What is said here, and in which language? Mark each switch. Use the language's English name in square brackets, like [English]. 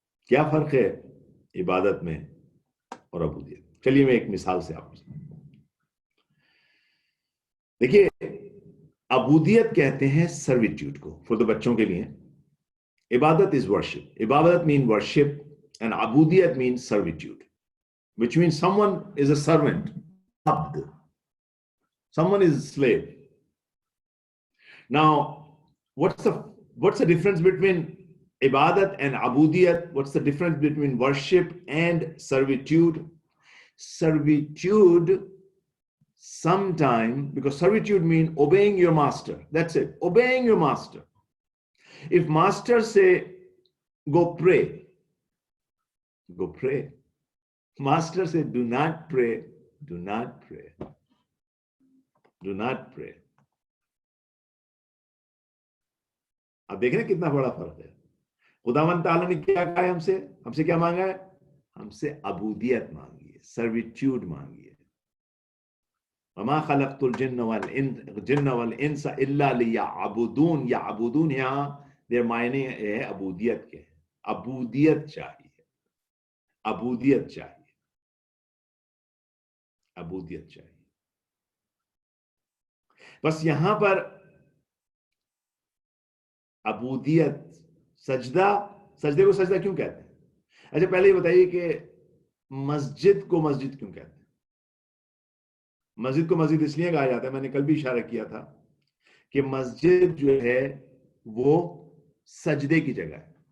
[Urdu] کیا فرق ہے عبادت میں اور عبودیت؟ چلیے میں ایک مثال سے آپ کو دیکھیے, عبودیت کہتے ہیں سرویٹیوڈ کو, فور بچوں کے لیے عبادت از ورشپ. [English] عبادت mean worship and عبودیت mean servitude, which means someone is a servant, abd. Someone is a slave. Now, what's the difference between ibadat and abudiyat? What's the difference between worship and servitude? Servitude, sometime, because servitude means obeying your master. That's it, obeying your master. If master say, go pray, go pray. Master said, do not pray, do not pray, do not pray. [Urdu] اب دیکھ رہے ہیں کتنا بڑا فرق ہے. خداوند تعالیٰ نے کیا کہا ہے ہم سے کیا مانگا ہے؟ ہم سے عبودیت مانگی ہے, سرویٹیوڈ مانگی ہے. [Arabic] وما خلقت الجن والانس الا لیعبدون. [Urdu] یعبدون یہاں دیر معنی ہے عبودیت کے, عبودیت چاہیے, عبودیت چاہیے, عبودیت چاہیے. بس یہاں پر عبودیت, سجدے کو سجدہ کیوں کہتے ہیں؟ اچھا پہلے یہ بتائیے کہ مسجد کو مسجد کیوں کہتے ہیں؟ مسجد کو مسجد اس لیے کہا جاتا ہے, میں نے کل بھی اشارہ کیا تھا کہ مسجد جو ہے وہ سجدے کی جگہ ہے.